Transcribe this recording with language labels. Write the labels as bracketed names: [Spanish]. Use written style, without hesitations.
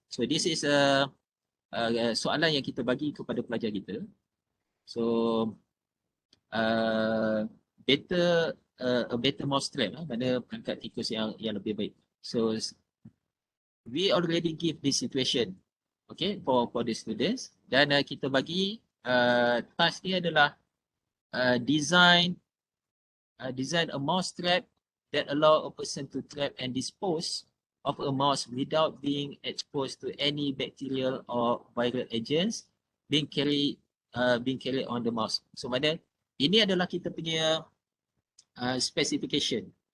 [English] So this is [Malay] soalan yang kita bagi kepada pelajar kita. [English] So a better mousetrap, [Malay] mana perangkat tikus yang lebih baik. [English] So we already give this situation, okay, for the students, [Malay] dan kita bagi [English] task [Malay] ni adalah [English] design a mousetrap that allow a person to trap and dispose of a mouse without being exposed to any bacterial or viral agents being carried on the mouse. [Malay] So mana ini adalah kita punya specification.